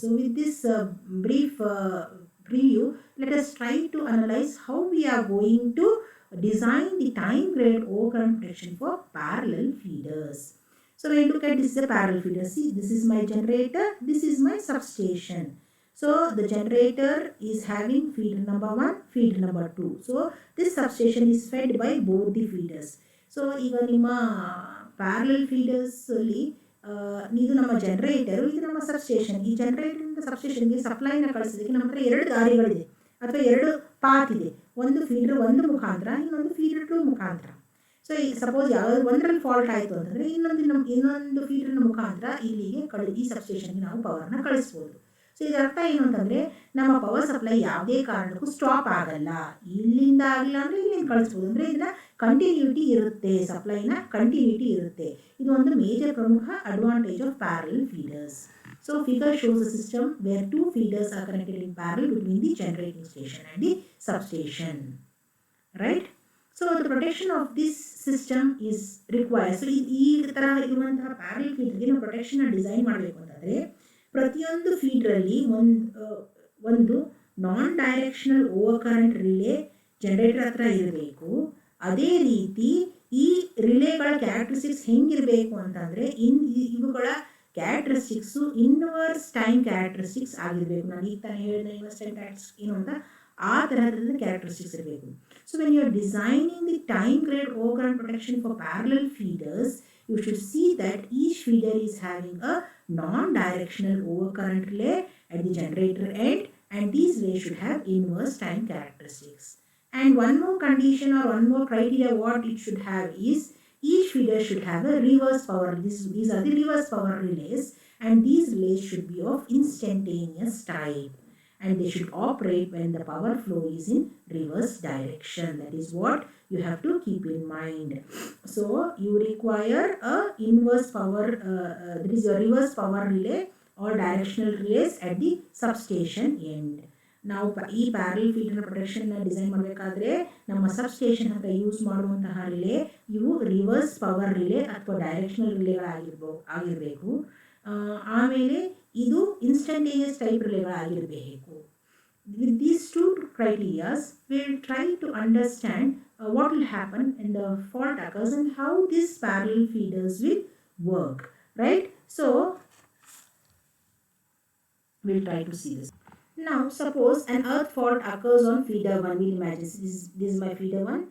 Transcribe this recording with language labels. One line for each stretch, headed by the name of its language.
English: So with this brief preview, let us try to analyze how we are going to design the time grade overcurrent protection for parallel feeders. So when you look at this is a parallel feeder. See, this is my generator, this is my substation. So the generator is having feeder number 1, feeder number 2. So this substation is fed by both the feeders.
Kannada: So ಈಗ ನಿಮ್ಮ parallel feeders ಅಲ್ಲಿ ಇದು ನಮ್ಮ generator, ಇದು ನಮ್ಮ substation. ಈ ಜನರೇಟರಿಂದ ಸಬ್ಸ್ಟೇಷನ್ಗೆ ಸಪ್ಲೈನ ಕಳಿಸೋದಕ್ಕೆ ನಮ್ಮ ಹತ್ರ 2 ದಾರಿಗಳಿದೆ ಅಥವಾ 2 ಪಾತ್ ಇದೆ. ಒಂದು ಫೀಡರ್ 1 ಮುಖಾಂತರ, ಇನ್ನೊಂದು ಫೀಡರ್ 2 ಮುಖಾಂತರ. ಸೊ ಈ ಸಪೋಸ್ ಯಾವ್ದು ಒಂದರಲ್ಲಿ ಫಾಲ್ಟ್ ಆಯಿತು ಅಂತಂದರೆ ಇನ್ನೊಂದು ಫೀಡರ್ನ ಮುಖಾಂತರ ಇಲ್ಲಿಗೆ ಈ ಸಬ್ಸ್ಟೇಷನ್ಗೆ ನಾವು ಪವರ್ನ ಕಳಿಸ್ಬೋದು. ಸೊ ಇದರ ಅರ್ಥ ಏನು ಅಂತಂದರೆ ನಮ್ಮ ಪವರ್ ಸಪ್ಲೈ ಯಾವುದೇ ಕಾರಣಕ್ಕೂ ಸ್ಟಾಪ್ ಆಗಲ್ಲ. ಇಲ್ಲಿಂದ ಆಗಿಲ್ಲ ಅಂದರೆ ಇಲ್ಲಿಂದ ಕಳಿಸ್ಬೋದು. ಅಂದರೆ ಇದನ್ನ ಕಂಟಿನ್ಯೂಟಿ ಇರುತ್ತೆ, ಸಪ್ಲೈನ ಕಂಟಿನ್ಯೂಟಿ ಇರುತ್ತೆ. ಇದು ಒಂದು ಮೇಜರ್ ಪ್ರಮುಖ advantage of parallel feeders.
English: So figure shows a system where 2 feeders are connected in parallel between the generating station and the substation, right? So the protection of this system is required.
Kannada: So ಈ ತರ ಇರುವಂತಹ parallel ಫೀಡರ್ಗೆ ನಾವು protection design ಮಾಡಬೇಕು ಅಂತಂದರೆ ಪ್ರತಿಯೊಂದು ಫೀಡರಲ್ಲಿ ಒಂದು ನಾನ್ directional over current relay generator ಹತ್ರ ಇರಬೇಕು. ಅದೇ ರೀತಿ ಈ ರಿಲೇಗಳ ಕ್ಯಾರೆಕ್ಟರಿಸ್ಟಿಕ್ಸ್ ಹೆಂಗಿರಬೇಕು ಅಂತಂದರೆ ಇವುಗಳ ಕ್ಯಾರೆಕ್ಟರಿಸ್ಟಿಕ್ಸು ಇನ್ವರ್ಸ್ ಟೈಮ್ ಕ್ಯಾರೆಕ್ಟರಿಸ್ಟಿಕ್ಸ್ ಆಗಿರಬೇಕು. ನಾನು ಈಗ ತಾನೇ ಹೇಳಿದ ಇನ್ವರ್ಸ್ ಟೈಮ್ ಕ್ಯಾರೆಕ್ಟರಿಸ್ಟಿಕ್ಸ್ ಏನು ಅಂತ ಆ ಥರದ ಕ್ಯಾರೆಕ್ಟರಿಸ್ಟಿಕ್ಸ್ ಇರಬೇಕು.
English: So when you are designing the time grade over current protection for parallel feeders, you should see that each feeder is having a non-directional overcurrent relay at the generator end, and these relays should have inverse time characteristics. And one more condition or one more criteria what it should have is each feeder should have a reverse power. These are the reverse power relays, and these relays should be of instantaneous type, and they should operate when the power flow is in reverse direction. That is what you have to keep in mind. So you require a inverse power, that is your reverse power relay or directional relays at the substation end.
Kannada: ನಾವು ಈ parallel feeder ಪ್ರೊಟೆಕ್ಷನ್ನ design ಮಾಡಬೇಕಾದ್ರೆ ನಮ್ಮ substation ಹತ್ರ use ಮಾಡುವಂತಹ relay ಇವು reverse power relay ಅಥವಾ directional ರಿಲೇಗಳಾಗಿರಬೇಕು. ಆಮೇಲೆ ಇದು instantaneous type ರಿಲೇಗಳಾಗಿರಬೇಕು.
English: With these 2 criteria, we will try to understand what will happen when the fault occurs and how these parallel feeders will work, right? So we'll try to see this. Now suppose an earth fault occurs on feeder 1. We'll imagine this is my feeder 1.